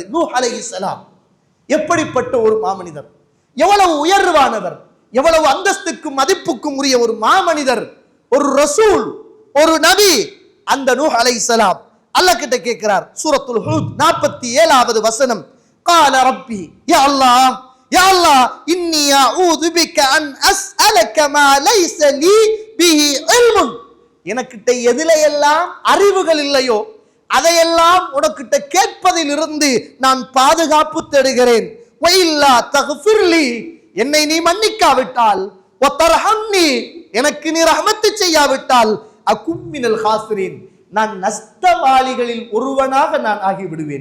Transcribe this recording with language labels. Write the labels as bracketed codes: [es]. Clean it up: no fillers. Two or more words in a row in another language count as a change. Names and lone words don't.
[ta] நூஹ் [ar] عليه السلام [ta] எப்படிப்பட்ட ஒரு மாமனிதர், எவ்வளவு உயர்வானவர், எவ்வளவு அந்தஸ்துக்கும் மதிப்புக்கும் உரிய ஒரு மாமனிதர், ஒரு ரசூல், ஒரு நபி. அந்த நூஹ் [ar] عليه السلام [ta] அல்லாஹ் கிட்ட கேட்கிறார். சூரத்துல் ஹூத் 47வது வசனம். [ar] قال ربي يا الله يا الله إني أعوذ بك أن أسألك ما ليس لي به علم. [ta] எனக்கிட்ட எதில எல்லாம் அறிவுகள் இல்லையோ அதையெல்லாம் உனக்கிட்ட கேட்பதில் இருந்து நான் பாதுகாப்பு தேடுகிறேன். [ar] وإلا تغفر لي, [ta] என்னை நீ மன்னிக்காவிட்டால், வதர்ஹம்னி, எனக்கு நீ ரஹ்மத் செய்யாவிட்டால், [ar] أكن من الخاسرين, [ta] நான் நஷ்டவாளிகளில் ஒருவனாக நான் ஆகிவிடுவேன்.